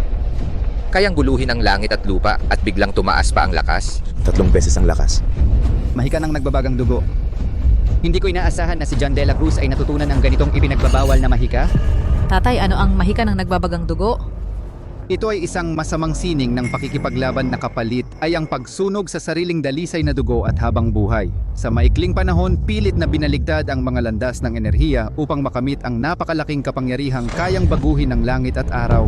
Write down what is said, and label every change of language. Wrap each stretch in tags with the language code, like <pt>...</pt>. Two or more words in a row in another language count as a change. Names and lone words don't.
<tl>Kayang guluhin ang langit at lupa at biglang tumaas pa ang lakas? 3 beses ang lakas. Mahika ng nagbabagang dugo. Hindi ko inaasahan na si John de la Cruz ay natutunan ng ganitong ipinagbabawal na mahika. Tatay, ano ang mahika ng nagbabagang dugo? Ito ay isang masamang sining ng pakikipaglaban na kapalit ay ang pagsunog sa sariling dalisay na dugo at habang buhay. Sa maikling panahon, pilit na binaligtad ang mga landas ng enerhiya upang makamit ang napakalaking kapangyarihang kayang baguhin ng langit at araw.</tl>